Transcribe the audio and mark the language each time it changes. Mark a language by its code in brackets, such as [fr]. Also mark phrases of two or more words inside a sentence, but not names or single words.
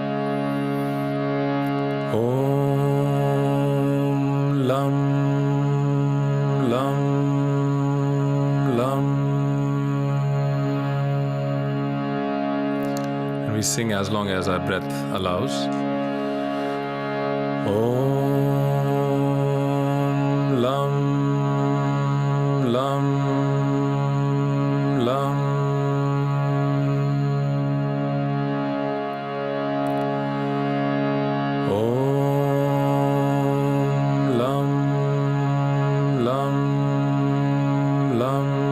[sa] ॐ लं लं लं. [en] And we sing as long as our breath allows. [sa] ॐ लं लं लं. ॐ लं लं लं.